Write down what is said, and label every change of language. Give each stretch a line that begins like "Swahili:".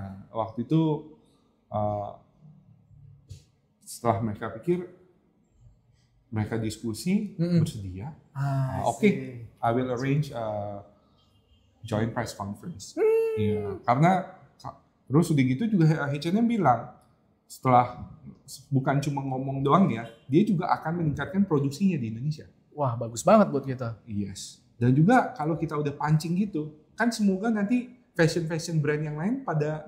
Indonesian: Waktu itu setelah mereka pikir, mereka diskusi, bersedia.
English: Oke, I will arrange a joint press conference.
Indonesian: Karena terus udah gitu juga H&M bilang, setelah bukan cuma ngomong doang ya, dia juga akan meningkatkan produksinya di Indonesia. Wah, bagus banget buat kita. Yes. Dan juga kalau kita udah pancing gitu, kan semoga nanti fashion brand yang lain pada